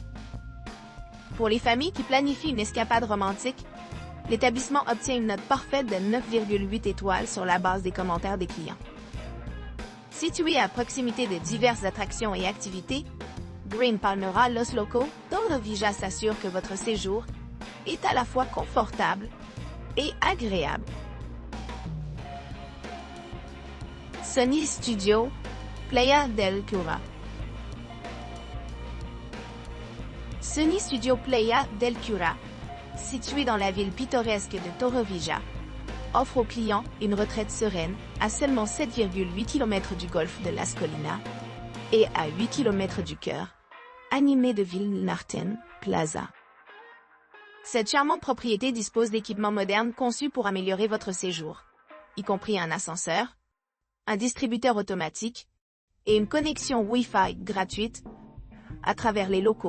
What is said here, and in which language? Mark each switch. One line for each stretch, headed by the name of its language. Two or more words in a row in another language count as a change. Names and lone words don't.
French: Pour les familles qui planifient une escapade romantique, l'établissement obtient une note parfaite de 9,8 étoiles sur la base des commentaires des clients. Situé à proximité de diverses attractions et activités, Green Palmera Los Locos Torrevieja s'assure que votre séjour est à la fois confortable et agréable. Sony Studio, Playa del Cura. Sony Studio Playa del Cura, situé dans la ville pittoresque de Torrevieja, offre aux clients une retraite sereine à seulement 7,8 km du golfe de Las Colinas et à 8 km du cœur, animé de Villenarten Plaza. Cette charmante propriété dispose d'équipements modernes conçus pour améliorer votre séjour, y compris un ascenseur, un distributeur automatique et une connexion Wi-Fi gratuite à travers les locaux.